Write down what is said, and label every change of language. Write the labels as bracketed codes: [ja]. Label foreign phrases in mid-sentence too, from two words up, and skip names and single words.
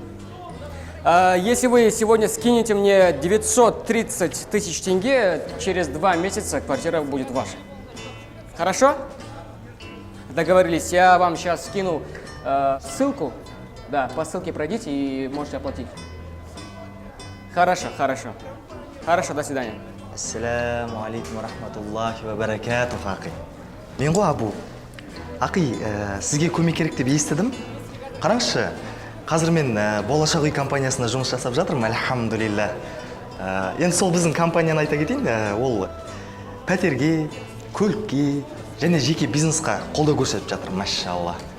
[ru] Если вы сегодня скинете мне 930 тысяч тенге, через 2 месяца квартира будет ваша. Хорошо? Договорились. Я вам сейчас скину ссылку. Да, по ссылке пройдите и можете оплатить. Хорошо, хорошо. Хорошо, до свидания. [ar] السلام عليكم ورحمة الله وبركاته, [kk] ақи. Мен ғой Абу. Ақи, сізге көмек керек деп естідім. Қараңызшы, қазір мен Болашақ Үй компаниясында жұмыс жасап жатырмын, альхамдулилля. Енді сол біздің компанияны айта кетейін, ол пәтерге, көлікке және жеке бизнесқа қолдау көрсетіп жатыр, машалла.